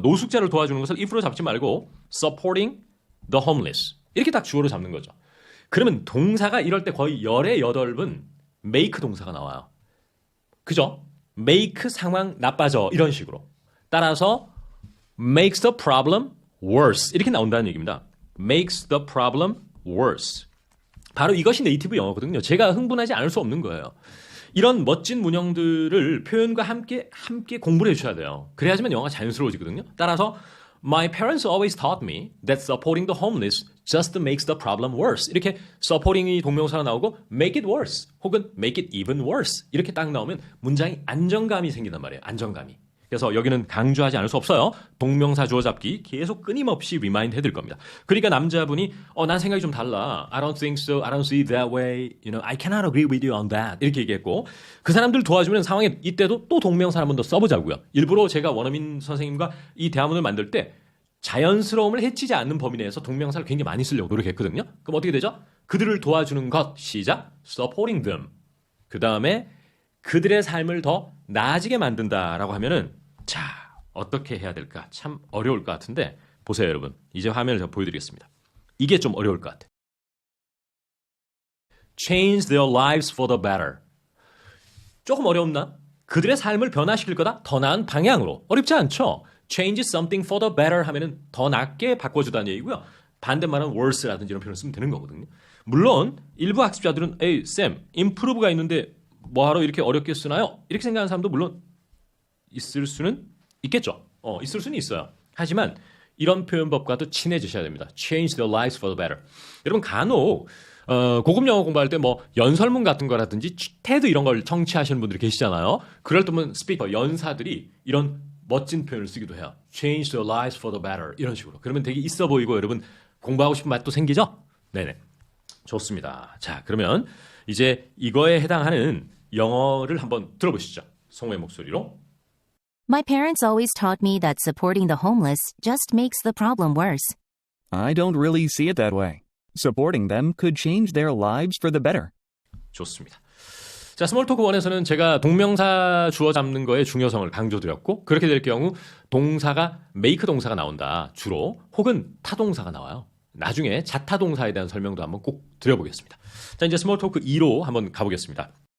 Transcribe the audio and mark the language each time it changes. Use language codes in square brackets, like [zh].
[ko] 노숙자를 도와주는 것을 if로 잡지 말고 [en] supporting the homeless [ko] 이렇게 딱 주어로 잡는 거죠. 그러면 동사가 이럴 때 거의 열의 8은 make 동사가 나와요. 그죠? make 상황 나빠져 이런 식으로. 따라서 [en] makes the problem worse [ko] 이렇게 나온다는 얘기입니다. [en] makes the problem worse. [ko] 바로 이것이 네이티브 영어거든요. 제가 흥분하지 않을 수 없는 거예요. 이런 멋진 문형들을 표현과 함께 공부를 해주셔야 돼요. 그래야지만 영어가 자연스러워지거든요. 따라서 [en] My parents always taught me that supporting the homeless just makes the problem worse. [ko] 이렇게 supporting이 동명사가 나오고 make it worse 혹은 [en] make it even worse [ko] 이렇게 딱 나오면 문장이 안정감이 생긴단 말이에요. 안정감이. 그래서 여기는 강조하지 않을 수 없어요. 동명사 주어 잡기 계속 끊임없이 리마인드 해드릴 겁니다. 그러니까 남자분이 난 생각이 좀 달라. [en] I don't think so. I don't see it that way. You know, I cannot agree with you on that. [ko] 이렇게 얘기했고 그 사람들 도와주면 상황에 이때도 또 동명사 한 번 더 써보자고요. 일부러 제가 원어민 선생님과 이 대화문을 만들 때 자연스러움을 해치지 않는 범위 내에서 동명사를 굉장히 많이 쓰려고 노력했거든요. 그럼 어떻게 되죠? 그들을 도와주는 것 시작 [en] supporting them. [ko] 그 다음에 그들의 삶을 더 나아지게 만든다라고 하면은 자 어떻게 해야 될까 참 어려울 것 같은데 보세요 여러분 이제 화면을 제가 보여드리겠습니다. 이게 좀 어려울 것 같아. [en] Change their lives for the better. [ko] 조금 어렵나? 그들의 삶을 변화시킬 거다? 더 나은 방향으로. 어렵지 않죠? [en] change something for the better [ko] 하면은 더 낫게 바꿔주다는 얘기고요. 반대말은 worse라든지 이런 표현을 쓰면 되는 거거든요. 물론 일부 학습자들은 에이 쌤, improve가 있는데 뭐하러 이렇게 어렵게 쓰나요? 이렇게 생각하는 사람도 물론 있을 수는 있겠죠. 있을 수는 있어요. 하지만 이런 표현법과도 친해지셔야 됩니다. [en] change their lives for the better. [ko] 여러분 간혹 고급 영어 공부할 때 뭐 연설문 같은 거라든지 테드 이런 걸 청취하시는 분들이 계시잖아요. 그럴 때면 스피커, 연사들이 이런 멋진 표현을 쓰기도 해요. [en] change their lives for the better [ko] 이런 식으로. 그러면 되게 있어 보이고 여러분 공부하고 싶은 맛도 생기죠? 네네. 좋습니다. 자, 그러면 이제 이거에 해당하는 영어를 한번 들어보시죠. 성우의 목소리로. [en] My parents always taught me that supporting the homeless just makes the problem worse. I don't really see it that way. Supporting them could change their lives for the better. [ko] 좋습니다. 자, 스몰토크 1에서는 제가 동명사 주어 잡는 거의 중요성을 강조드렸고 그렇게 될 경우 동사가 make 동사가 나온다. 주로 혹은 타동사가 나와요. 나중에 자타동사에 대한 설명도 한번 꼭 드려보겠습니다. 자, 이제 스몰토크 2로 한번 가보겠습니다.